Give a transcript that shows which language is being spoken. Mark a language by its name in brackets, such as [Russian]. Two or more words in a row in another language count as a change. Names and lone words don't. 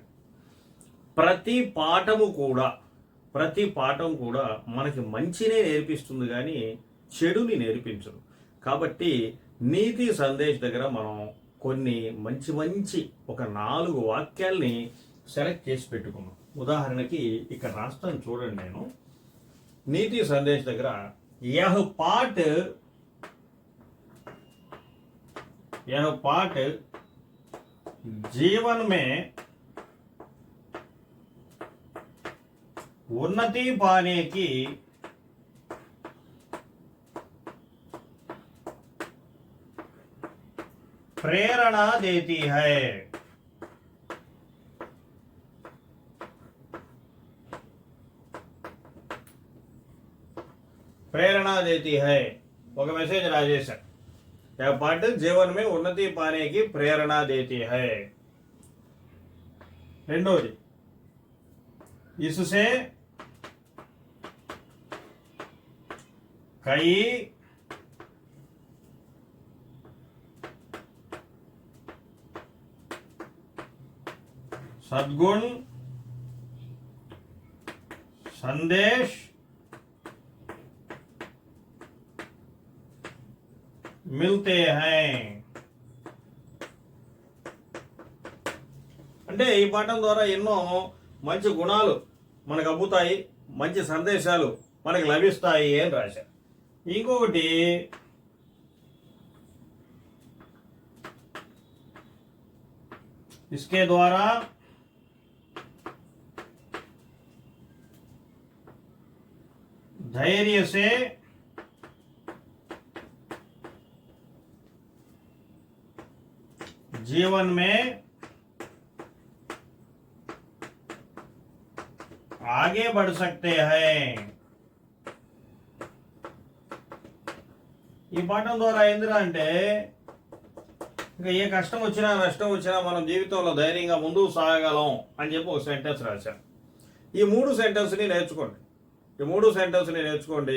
[Telugu] ప్రతి పాఠం కూడా మనకి మంచినే నేర్పిస్తుంది కానీ చెడుని నేర్పించదు. కాబట్టి నీతి సందేశ్ దగ్గర మనం కొన్ని మంచి ఒక 4 వాక్యాల్ని సెలెక్ట్ చేసి పెట్టుకున్నాం. ఉదాహరణకి ఇక్కడ రాష్ట్రం చూడండి. నేను నీతి సందేశ్ దగ్గర [Hindi] यह पाठ जीवन में उन्नति पाने की प्रेरणा देती है. प्रेरणा देती है [Telugu] ఒక మెసేజ్ రాజేశారు. [Hindi] यह पाठ जीवन में उन्नति पाने की प्रेरणा देती है. రెండోది, इससे कई सद्गुण संदेश मिलते हैं. [Telugu] అంటే ఈ పాఠం ద్వారా ఎన్నో మంచి గుణాలు మనకు అబ్బుతాయి, మంచి సందేశాలు మనకు లభిస్తాయి అని రాశారు. ఇంకొకటి, [Hindi] इसके द्वारा धैर्य से जीवन में आगे बढ़ सकते हैं. [Telugu] ఈ పాఠం ద్వారా ఏందిరా అంటే, ఇంకా ఏ కష్టం వచ్చినా నష్టం వచ్చినా మనం జీవితంలో ధైర్యంగా ముందుకు సాగగలం అని చెప్పి ఒక సెంటెన్స్ రాశాను. ఈ 3 సెంటెన్స్ని నేర్చుకోండి. ఈ 3 సెంటెన్స్ని నేర్చుకోండి.